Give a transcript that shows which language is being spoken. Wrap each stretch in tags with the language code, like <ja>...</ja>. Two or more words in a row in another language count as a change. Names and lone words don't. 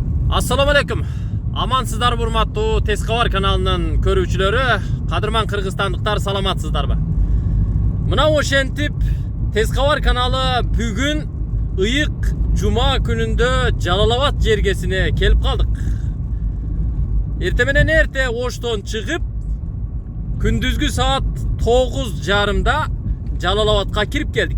<ar>السلام عليكم.</ar> <ky>Amansızlar burmatуу Teskawar kanalının körүүчүлөрү, кадырман кыргызстандыктар, саламатсыздарбы? Мына ошентип Teskawar kanalı бүгүн ыйык жума күнүндө Жалал-Абад жергесине келип калдык. Эрте менен эрте Оштон чыгып, күндүзгү саат 9:30 Жалал-Абадка кирип келдик.</ky>